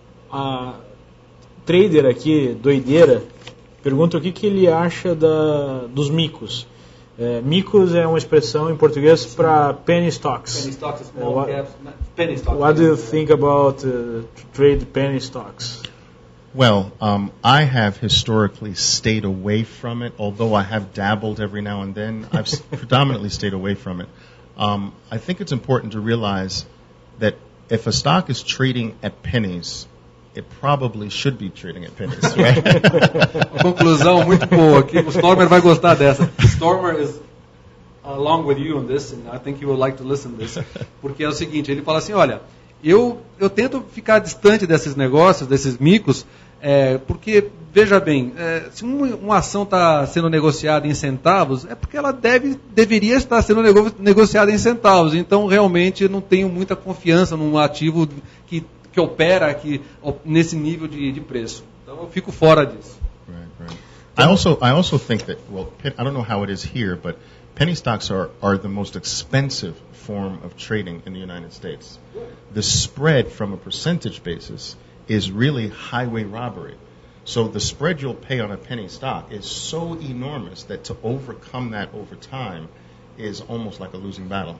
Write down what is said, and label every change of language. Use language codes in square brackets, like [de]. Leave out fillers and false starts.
[pt] A trader aqui, doideira, pergunta o que ele acha dos micos. Micos é uma expressão em português para penny stocks. [en] Penny stocks, small caps, penny stocks. What do you think about trade penny stocks? Well, I have historically stayed away from it, although I have dabbled every now and then. I've predominantly stayed away from it. I think it's important to realize that if a stock is trading at pennies, it probably should be trading at pennies, right? [pt] Uma conclusão muito boa aqui. O Stormer vai gostar dessa. [en] Stormer is along with you on this, and I think you would like to listen to this. [pt] Porque é o seguinte, ele fala assim, olha, eu tento ficar distante desses negócios, desses micos, porque, veja bem, se uma ação está sendo negociada em centavos, é porque ela deveria estar sendo negociada em centavos. Então, realmente, não tenho muita confiança num ativo que opera aqui nesse nível de preço. Então eu fico fora disso. [en] Right. I also think that, well, I don't know how it is here, but penny stocks are the most expensive form of trading in the United States. The spread from a percentage basis is really highway robbery. So the spread you'll pay on a penny stock is so enormous that to overcome that over time is almost like a losing battle.